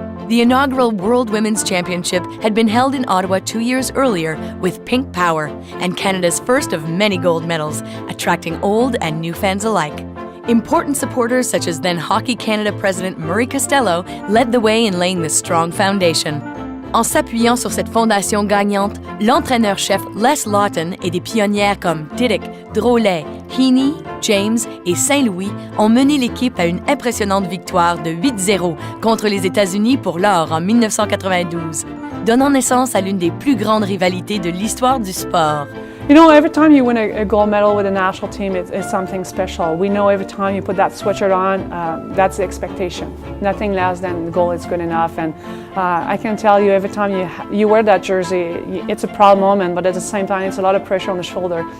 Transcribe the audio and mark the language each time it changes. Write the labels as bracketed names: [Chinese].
[English] The inaugural World Women's Championship had been held in Ottawa 2 years earlier with Pink Power and Canada's first of many gold medals, attracting old and new fans alike. Important supporters such as then Hockey Canada President Murray Costello led the way in laying this strong foundation. [French] En s'appuyant sur cette fondation gagnante, l'entraîneur-chef Les Lawton et des pionnières comme Didick, Drolet, Heaney, James et Saint-Louis ont mené l'équipe à une impressionnante victoire de 8-0 contre les États-Unis pour l'or en 1992, donnant naissance à l'une des plus grandes rivalités de l'histoire du sport. [English] You know, every time you win a gold medal with a national team, it's something special. We know every time you put that sweatshirt on, that's the expectation. Nothing less than the goal is good enough. And I can tell you, every time you wear that jersey, it's a proud moment, but at the same time, it's a lot of pressure on the shoulder.